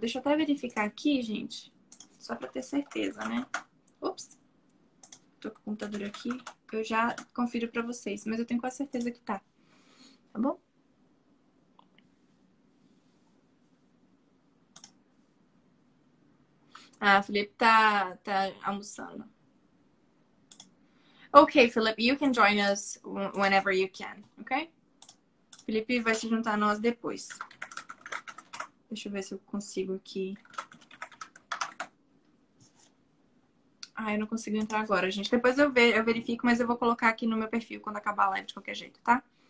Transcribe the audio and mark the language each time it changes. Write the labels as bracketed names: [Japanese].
[Portuguese] Deixa eu até verificar aqui, gente. Só pra ter certeza, né? Ups. Tô com o computador aqui. Eu já confiro pra vocês. Mas eu tenho quase certeza que tá. Tá bom? Ah, o Felipe tá almoçando. [English] Ok, Felipe, you can join us whenever you can, ok? [Portuguese] Felipe vai se juntar a nós depois. Deixa eu ver se eu consigo aqui. Ah, eu não consigo entrar agora, gente. Depois eu verifico, mas eu vou colocar aqui no meu perfil quando acabar a live de qualquer jeito, tá?